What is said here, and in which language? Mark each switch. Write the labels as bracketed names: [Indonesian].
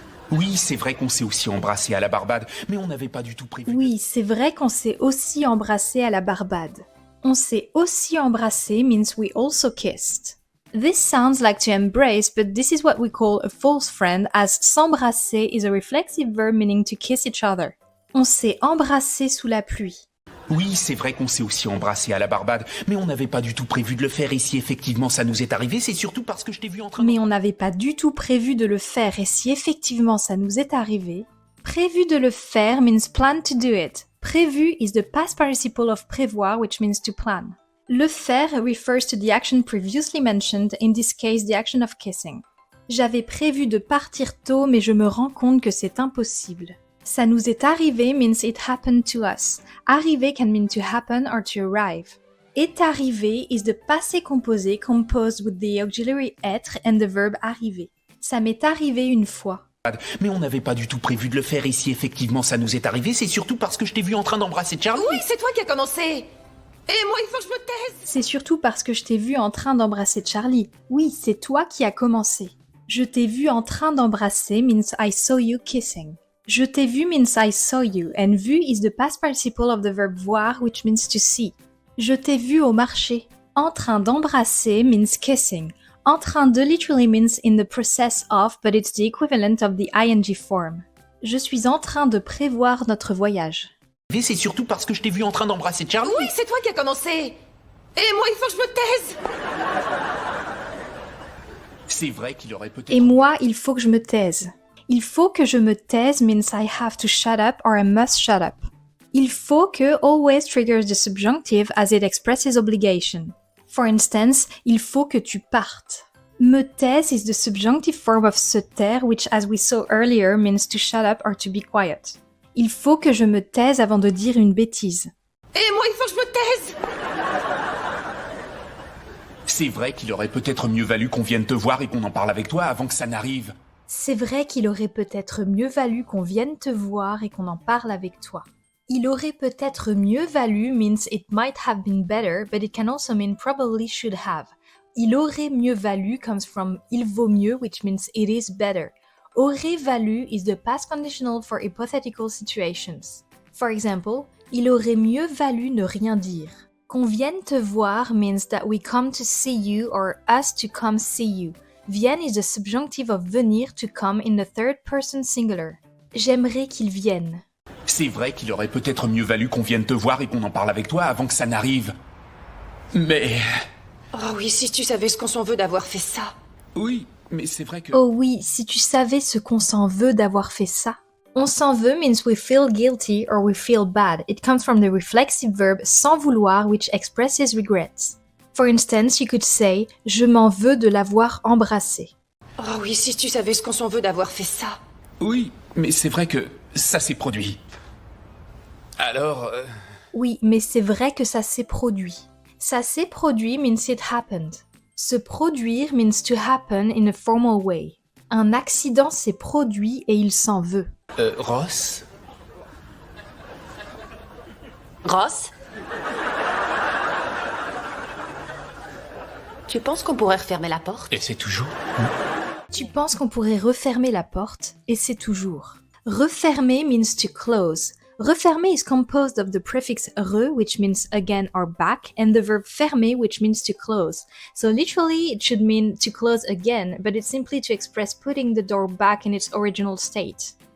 [French] Oui, c'est vrai qu'on s'est aussi embrassé à la Barbade, mais on n'avait pas du tout prévu... Oui, c'est vrai qu'on s'est aussi embrassé à la Barbade. On s'est aussi embrassé [English] means we also kissed. This sounds like to embrace, but this is what we call a false friend, as s'embrasser is a reflexive verb meaning to kiss each other. [French] On s'est embrassé sous la pluie. Oui, c'est vrai qu'on s'est aussi embrassé à la Barbade, mais on n'avait pas du tout prévu de le faire, et si effectivement ça nous est arrivé, c'est surtout parce que je t'ai vu en train de... Mais on n'avait pas du tout prévu de le faire, et si effectivement ça nous est arrivé, prévu de le faire [English] means plan to do it. Prévu is the past participle of prévoir, which means to plan. [French] Le faire [English] refers to the action previously mentioned, in this case the action of kissing. [French] J'avais prévu de partir tôt, mais je me rends compte que c'est impossible. Ça nous est arrivé [English] means it happened to us. Arriver can mean to happen or to arrive. Est arrivé is the passé composé composed with the auxiliary être and the verb arriver. [French] Ça m'est arrivé une fois. Mais on n'avait pas du tout prévu de le faire, et si effectivement ça nous est arrivé, c'est surtout parce que je t'ai vu en train d'embrasser Charlie. Oui, c'est toi qui as commencé. Et moi, il faut que je me taise. C'est surtout parce que je t'ai vu en train d'embrasser Charlie. Oui, c'est toi qui as commencé. Je t'ai vu en train d'embrasser [English] means I saw you kissing. [French] Je t'ai vu [English] means I saw you, and vu is the past participle of the verb voir, which means to see. [French] Je t'ai vu au marché. En train d'embrasser [English] means kissing. [French] En train de [English] literally means in the process of, but it's the equivalent of the ing form. [French] Je suis en train de prévoir notre voyage. Mais c'est surtout parce que je t'ai vu en train d'embrasser Charlie. Oui, c'est toi qui as commencé. Et moi, il faut que je me taise. C'est vrai qu'il aurait peut-être... Et moi, il faut que je me taise. Il faut que je me taise [English] means I have to shut up or I must shut up. [French] Il faut que [English] always triggers the subjunctive as it expresses obligation. For instance, [French] il faut que tu partes. Me taise [English] is the subjunctive form of se taire, which as we saw earlier means to shut up or to be quiet. [French] Il faut que je me taise avant de dire une bêtise. Et moi, il faut que je me taise. C'est vrai qu'il aurait peut-être mieux valu qu'on vienne te voir et qu'on en parle avec toi avant que ça n'arrive. C'est vrai qu'il aurait peut-être mieux valu qu'on vienne te voir et qu'on en parle avec toi. Il aurait peut-être mieux valu [English] means it might have been better, but it can also mean probably should have. [French] Il aurait mieux valu [English] comes from [French] il vaut mieux, [English] which means it is better. [French] Aurait valu [English] is the past conditional for hypothetical situations. For example, [French] il aurait mieux valu ne rien dire. Qu'on vienne te voir [English] means that we come to see you or us to come see you. Vienne is the subjunctive of venir to come in the third person singular. [French] J'aimerais qu'ils viennent. C'est vrai qu'il aurait peut-être mieux valu qu'on vienne te voir et qu'on en parle avec toi avant que ça n'arrive. Mais... Oh oui, si tu savais ce qu'on s'en veut d'avoir fait ça. Oui, mais c'est vrai que... Oh oui, si tu savais ce qu'on s'en veut d'avoir fait ça. On s'en veut [English] means we feel guilty or we feel bad. It comes from the reflexive verb [French] s'en vouloir [English] which expresses regrets. For instance, you could say « [French] Je m'en veux de l'avoir embrassé ». Oh oui, si tu savais ce qu'on s'en veut d'avoir fait ça. Oui, mais c'est vrai que ça s'est produit. Alors... Oui, mais c'est vrai que ça s'est produit. Ça s'est produit [English] means it happened. [French] Se produire [English] means to happen in a formal way. [French] Un accident s'est produit et il s'en veut. Ross? Ross? Tu penses qu'on pourrait refermer la porte? Et c'est toujours... Tu penses qu'on pourrait refermer la porte, et c'est toujours. [English] Refermer means to close. Refermer is composed of the prefix re, which means again or back, and the verb fermer, which means to close. So literally, it should mean to close again, but it's simply to express putting the door back in its original state.